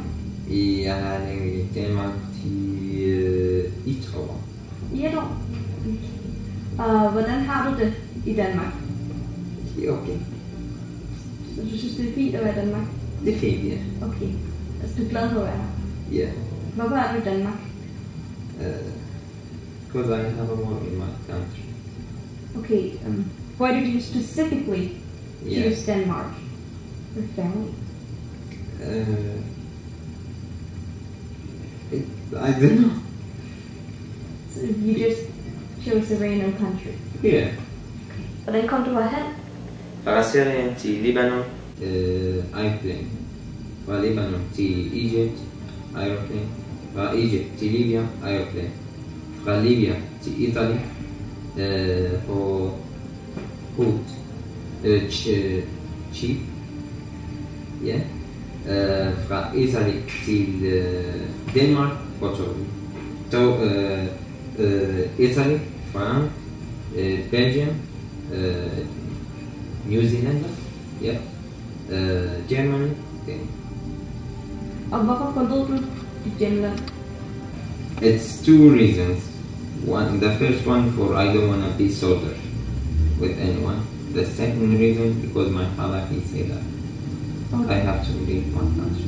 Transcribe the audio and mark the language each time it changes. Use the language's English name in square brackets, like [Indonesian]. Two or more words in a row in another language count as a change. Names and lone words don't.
[Danish] Jeg har levet i Danmark i 1 år. I 1 år? Og hvordan har du det i Danmark? Det er okay. Så du synes, det er fint at være i Danmark? Det er fint, ja. Okay. Altså, du er glad for at være her? Ja. Hvorfor er du i Danmark? [English] Because I have a work in my country. Okay. Why did you specifically choose Denmark for family? I don't know. So you just chose a random country? Yeah. [Danish] Okay. Hvordan kom du herhen? Fra Syrien til Libanon. Airplane. Fra Libanon til Egypt. Aeroplane. Fra Egypt til Libya, aeroplane. Fra Libya til Italy på båd. Ship. Ja. Fra Italy til Danmark på tog. Italy, France, Belgium, New Zealand, ja. Germany. Okay. Og hvorfor forlod du Finland? [English] It's 2 reasons. The first one for I don't want to be soldier with anyone. The second reason, because my father, he said that I have to leave my country.